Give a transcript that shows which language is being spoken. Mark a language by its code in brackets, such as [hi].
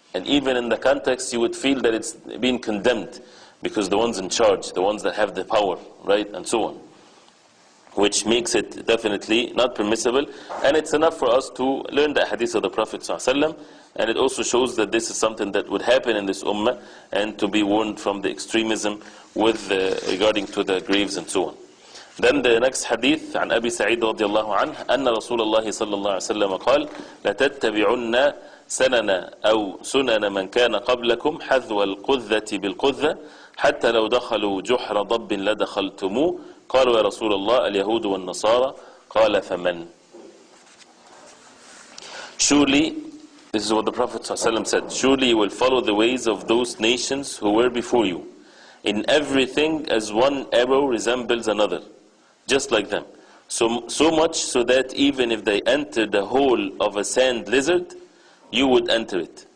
[en] And even in the context, you would feel that it's being condemned, because the ones in charge, the ones that have the power, right, and so on. Which makes it definitely not permissible. And it's enough for us to learn the hadith of the Prophet ﷺ, and it also shows that this is something that would happen in this ummah, and to be warned from the extremism with regarding to the graves and so on. Then the next hadith, [ar] عن أبي سعيد رضي الله عنه أن رسول الله صلى الله عليه وسلم قال لتتبعن سنن أو سنن من كان قبلكم حذو القذة بالقذة حتى لو دخلوا جحر ضب لدخلتموه قالوا يا رسول الله اليهود والنصارى قال فمن. [en] Surely, this is what the Prophet ﷺ said, surely you will follow the ways of those nations who were before you, in everything as one arrow resembles another, just like them. So much so that even if they entered the hole of a sand lizard, you would enter it.